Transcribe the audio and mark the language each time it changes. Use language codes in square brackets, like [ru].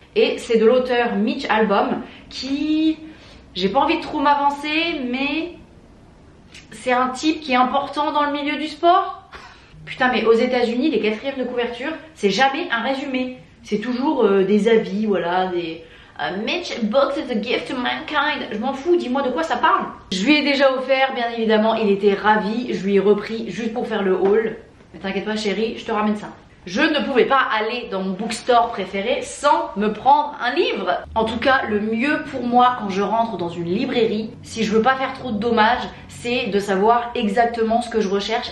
[fr] Et c'est de l'auteur Mitch Albom qui... J'ai pas envie de trop m'avancer, mais c'est un type qui est important dans le milieu du sport. Putain, mais aux États-Unis, les 4e de couverture, c'est jamais un résumé. C'est toujours des avis, voilà, des... [en] Mitch books is a gift to mankind. [fr] Je m'en fous, dis-moi de quoi ça parle. Je lui ai déjà offert, bien évidemment, il était ravi. Je lui ai repris juste pour faire le haul. Mais t'inquiète pas chérie, je te ramène ça. Je ne pouvais pas aller dans mon bookstore préféré sans me prendre un livre. En tout cas, le mieux pour moi quand je rentre dans une librairie, si je veux pas faire trop de dommages, c'est de savoir exactement ce que je recherche.